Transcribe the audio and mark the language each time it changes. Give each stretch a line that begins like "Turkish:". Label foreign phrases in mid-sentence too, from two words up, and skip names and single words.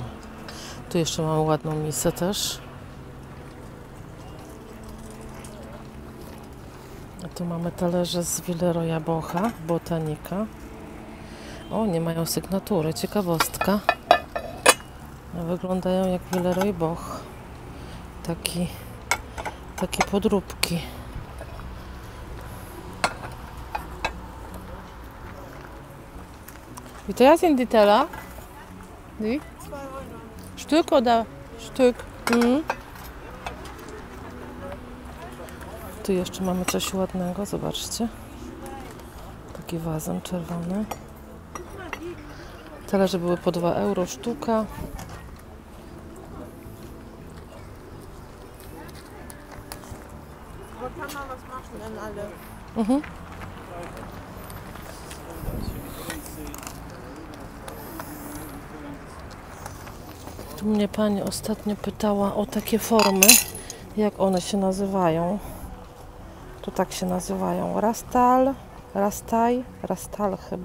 Polish: Tu jeszcze mamy ładną misę też. A tu mamy talerze z Villeroya Bocha, Botanika. O, nie mają sygnatury, ciekawostka. Wyglądają jak Villeroy Boch. Takie podróbki.
German: Wie teuer sind die Teller? Die? 2 Euro. Stück oder Stück? Mhm.
Polish: Tu jeszcze mamy coś ładnego, zobaczcie. Taki wazon czerwony. Talerze były po 2 euro sztuka.
German: Aber kann man was machen an alle? Mhm.
Polish: Tu mnie pani ostatnio pytała o takie formy, jak one się nazywają. To tak się nazywają. Rastal chyba.